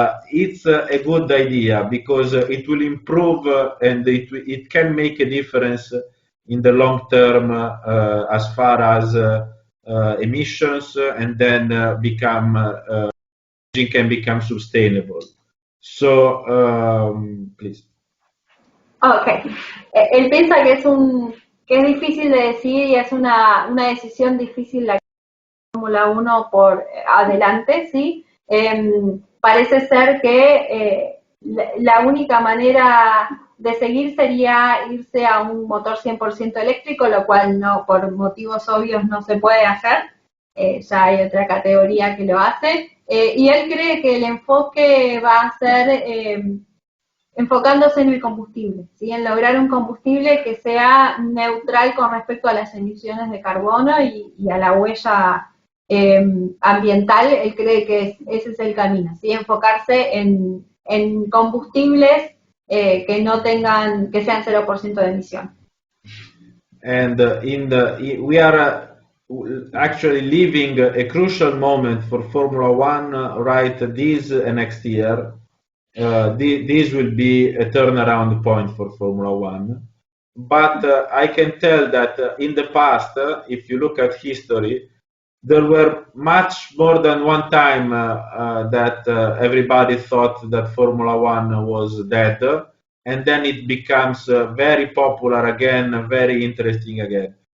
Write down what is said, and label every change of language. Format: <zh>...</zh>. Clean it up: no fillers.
<en>it's a good idea because it will improve and it can make a difference in the long term as far as emissions, and then engine can become sustainable. So, please. Okay.</en> <es>Él piensa que es difícil de decidir y es una decisión difícil la Fórmula 1 por adelante, ¿sí? Parece ser que la única manera de seguir sería irse a un motor 100% eléctrico, lo cual no, por motivos obvios no se puede hacer. Ya hay otra categoría que lo hace. Y él cree que el enfoque va a ser enfocándose en el combustible, ¿sí? En lograr un combustible que sea neutral con respecto a las emisiones de carbono y a la huella ambiental. Él cree que ese es el camino, ¿sí? Enfocarse en combustibles que no tengan, que sean 0% de emisión.</es> <en>And we are actually living a crucial moment for Formula One right this next year. This will be a turnaround point for Formula One. But I can tell that in the past, if you look at history, there were much more than one time that everybody thought that Formula One was dead, and then it becomes very popular again, very interesting again.</en>